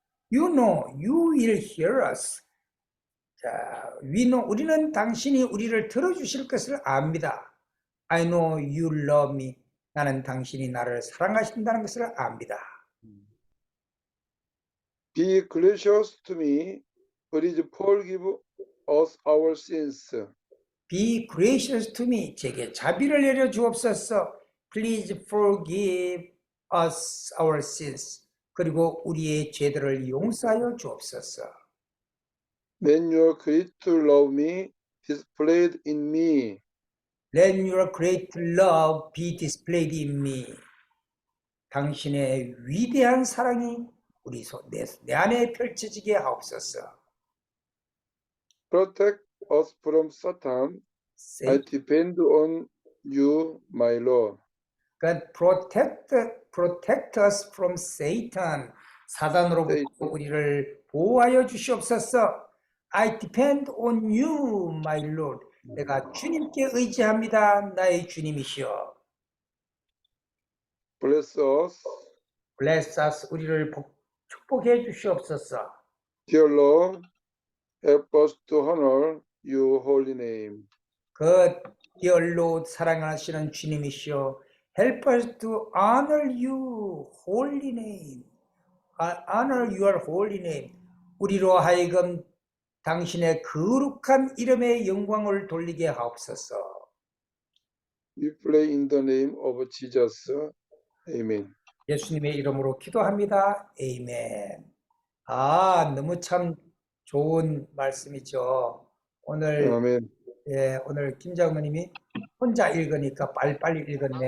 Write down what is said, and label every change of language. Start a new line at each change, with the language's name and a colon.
English: You know, you will hear us.
Korean: 자,
English: we know,
Korean: 우리는 당신이 우리를 들어주실 것을 압니다.
English: I know you love me.
Korean: 나는 당신이 나를 사랑하신다는 것을 압니다.
English: Be gracious to me. Please forgive us our sins. Be gracious to me.
Korean: 제게 자비를 내려 주옵소서.
English: Please forgive us our sins.
Korean: 그리고 우리의 죄들을 용서하여 주옵소서.
English: Let your great love me displayed in me. Let your great love be displayed in me.
Korean: 당신의 위대한 사랑이 내 안에 펼쳐지게 하옵소서.
English: Protect us from Satan. I depend on you, my Lord. God protect us from Satan.
Korean: 사단으로부터 우리를 보호하여 주시옵소서.
English: I depend on you, my Lord.
Korean: 내가 주님께 의지합니다. 나의 주님이시여.
English: Bless us, Bless us.
Korean: 우리를 축복해 주시옵소서.
English: dear Lord. Help us to honor your holy name. dear Lord,
Korean: 사랑하시는 주님이시여.
English: Help us to honor you holy name. Honor your holy name.
Korean: 우리로 하여금 당신의 거룩한 이름의 영광을 돌리게 하옵소서.
English: We pray in the name of Jesus. Amen.
Korean: 예수님의 이름으로 기도합니다. 아멘. 너무 참 좋은 말씀이죠. 오늘 아멘. 오늘 김장모님이 혼자 읽으니까 빨리 읽었네.